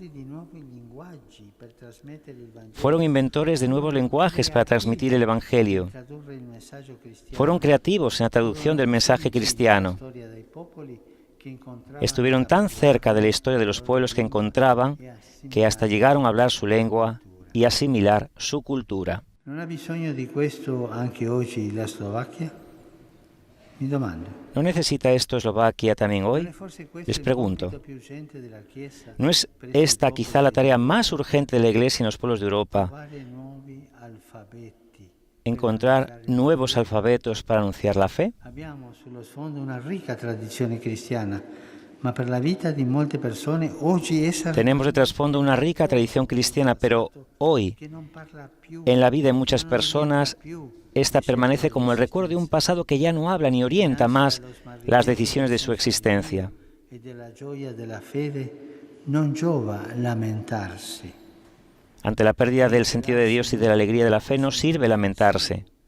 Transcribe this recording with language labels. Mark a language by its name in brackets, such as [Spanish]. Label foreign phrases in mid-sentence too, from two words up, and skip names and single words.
[Spanish] Fueron inventores de nuevos lenguajes para transmitir el Evangelio. Fueron creativos en la traducción del mensaje cristiano. Estuvieron tan cerca de la historia de los pueblos que encontraban que hasta llegaron a hablar su lengua y asimilar su cultura. [Italian] ¿No ha bisogno di questo anche oggi la Slovacchia? Mi domando. [Spanish] ¿No necesita esto Eslovaquia también hoy? Les pregunto. ¿No es esta quizá la tarea más urgente de la Iglesia en los pueblos de Europa? Encontrar nuevos alfabetos para anunciar la fe. [Italian] Abbiamo sullo sfondo una ricca tradizione cristiana, ma per la vita di molte persone oggi essa... [Spanish] Tenemos de trasfondo una rica tradición cristiana, pero hoy, en la vida de muchas personas, esta permanece como el recuerdo de un pasado que ya no habla ni orienta más las decisiones de su existencia. Ante la pérdida del sentido de Dios y de la alegría de la fe no sirve lamentarse.